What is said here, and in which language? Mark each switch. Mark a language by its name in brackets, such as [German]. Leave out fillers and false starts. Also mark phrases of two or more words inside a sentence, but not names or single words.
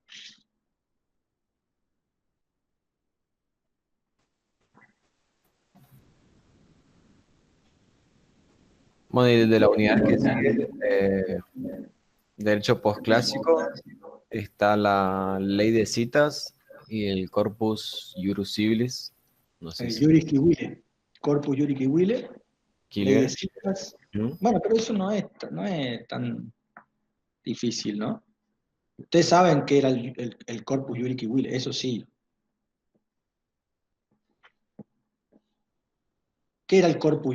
[Spanish] Bueno, y de la unidad que sigue, derecho postclásico, está la ley de citas y el corpus iuris civilis. No sé si. Iuris Civilis, Corpus Iuris Civilis, ley de Killer. citas. ¿Mm? Bueno, pero eso no es tan difícil, ¿no? Ustedes saben qué era el Corpus Iuris Civilis, eso sí. ¿Qué era el Corpus?